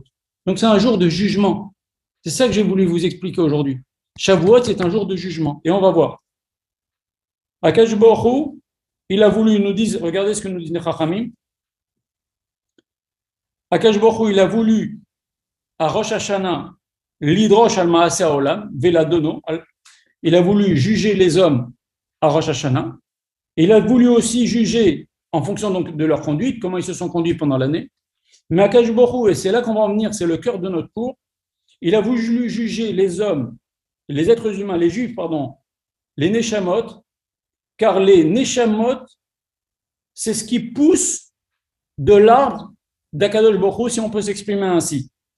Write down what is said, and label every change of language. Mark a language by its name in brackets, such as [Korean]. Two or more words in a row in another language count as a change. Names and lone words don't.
[French] Donc c'est un jour de jugement. C'est ça que j'ai voulu vous expliquer aujourd'hui. Shavuot, c'est un jour de jugement. Et on va voir. [Hebrew] הקדוש ברוך הוא, [French] il a voulu nous dire, regardez ce que nous disent les Chachamim. [Hebrew] הקדוש ברוך הוא, [French] il a voulu à Rosh Hashanah [Hebrew] לדרוש על מעשה העולם, ולדונו. [French] Il a voulu juger les hommes à Rosh Hashanah. Il a voulu aussi juger en fonction donc de leur conduite, comment ils se sont conduits pendant l'année. Mais [Hebrew] הקדוש ברוך הוא, [French] et c'est là qu'on va en venir, c'est le cœur de notre cours, il a voulu juger les hommes, les êtres humains, les juifs, pardon, les neshamot, car les neshamot, c'est ce qui pousse de l'arbre d' [Hebrew] הקדוש ברוך הוא, [French] si on peut s'exprimer ainsi.